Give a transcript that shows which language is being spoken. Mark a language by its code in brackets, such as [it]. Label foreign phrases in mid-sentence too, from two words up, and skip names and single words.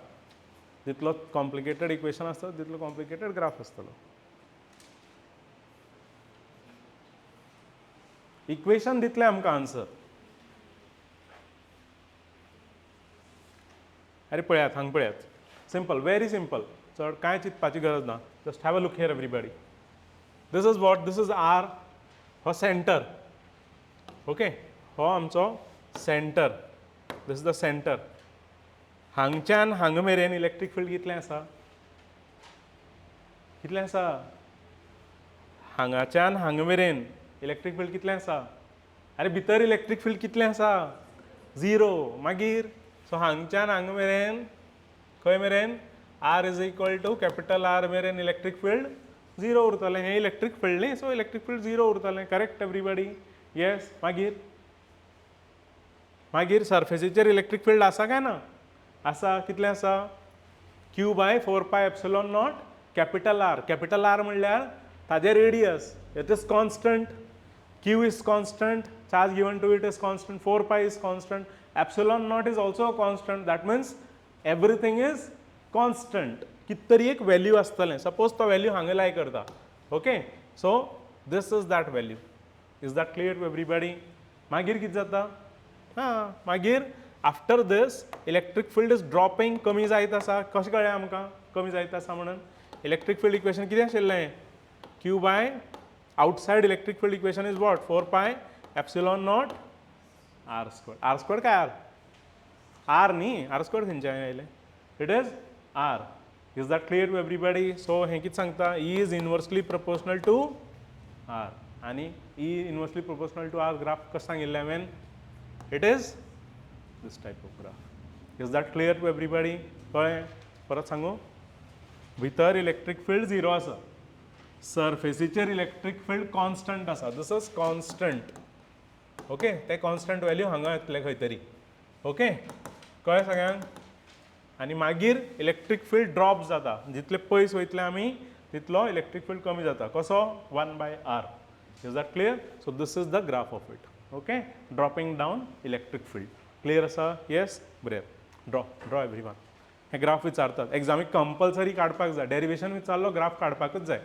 [kok] जितलो [en] complicated equation [kok] आसता तितलो [en] complicated graph [kok] आसतलो. इक्वेशन दितलें आमकां आन्सर. अरे पळयात, हांगा पळयात. [en] Simple, very simple. [kok] चड कांय चिंतपाची गरज ना. [en] Just have a look here everybody. This is what? This is R. [kok] हो सेंटर. ओके, हो आमचो सेंटर. [en] This is the center. [kok] हांगच्यान हांगा मेरेन [en] electric field [kok] कितलें आसा? कितलें आसा? हांगाच्यान हांगा मेरेन [en] electric field [kok] कितलें आसा? अरे भितर [en] electric field [kok] कितलें आसा? 0. मागीर सो हांगच्यान हांगा मेरेन खंय मेरेन [en] R is equal to capital R [kok] मेरेन [en] electric field [kok] 0 उरतलें. हें [en] electric field [kok] न्ही, सो [en] electric field [kok] 0 उरतलें. [en] Correct everybody? Yes. [kok] मागीर सरफेसीचेर [en] electric field [kok] आसा काय ना? आसा. कितलें आसा? [en] q by 4 pi epsilon naught capital R. [kok] कॅपिटल R म्हणल्यार ताजें रेडियस. [en] It is constant. q is constant, charge given to it is constant, 4 pi is constant, epsilon naught is also a constant. That means everything is constant. [kok] कितरी एक वैल्यू आसतलें. सपोज तो वैल्यू हांगा लाय करता. [en] Okay, so this is that value. Is that clear to everybody? [kok] मागीर कितें जाता? [en] मागीर After this electric field is dropping. [kok] कमी जायत आसा. कशें कळ्ळें आमकां कमी जायत आसा म्हणून? [en] electric field equation [kok] कितें आशिल्लें? [en] q बाय outside electric field equation is what? 4 pi epsilon naught r squared. R squared काय r? R नी, r squared [kok] खंयच्यान आयलें? [en] It is r. Is that clear to everybody? [kok] So हें कितें सांगता? [en] E is inversely proportional to r. आनी E inversely proportional to R graph [kok] कशें सांगिल्लें हांवें? [en] It is this type of graph. Is that clear to everybody? [kok] कळ्ळें? परत सांगू? भितर [en] electric field [kok] 0 आसा. सरफेसीचेर [en] electric field [kok] कॉन्स्टंट आसा. [en] This is constant. [kok] ओके, ते [en] constant value [kok] हांगा येतले खंय तरी. ओके, कळ्ळें सगळ्यांक? आनी मागीर [en] electric field [kok] ड्रॉप जाता. जितले पयस वयतले आमी तितलो [en] electric field [kok] कमी जाता. [en] कसो? 1/r. Is that clear? So this is the graph of it. Okay, dropping down electric field. क्लियर आसा? येस? बरें. Draw everyone. [kok] हे ग्राफ विचारतात. एग्जामीक कंपल्सरी काडपाक जाय. डेरिवेशन विचारलो ग्राफ काडपाकच जाय.